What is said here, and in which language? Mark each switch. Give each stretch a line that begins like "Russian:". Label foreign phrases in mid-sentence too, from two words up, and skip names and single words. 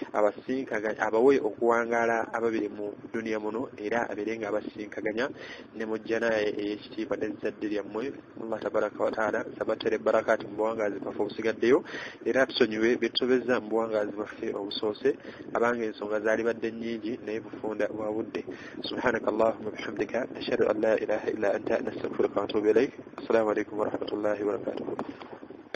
Ganda: abawe okuwangaala ababiri mu duniya muno era abeere nga abasinkaganya ne mujja naye ey'ekitiibwa n'ezzadde lyammwe
Arabic: الله تبارك وتعالى
Ganda: sabatere barakati mu buwangaazi bwaffe obusigaddeyo era tusonyiwe betusobezza mu buwangaazi bwaffe obusoose abange ensonga zaali badde nnyingi naye bufunda bwa budde
Arabic: سبحانك اللهم وبحمدك أشهد أن لا إله إلا أنت نستغفرك ونتوب إليك السلام عليكم ورحمة الله وبركاته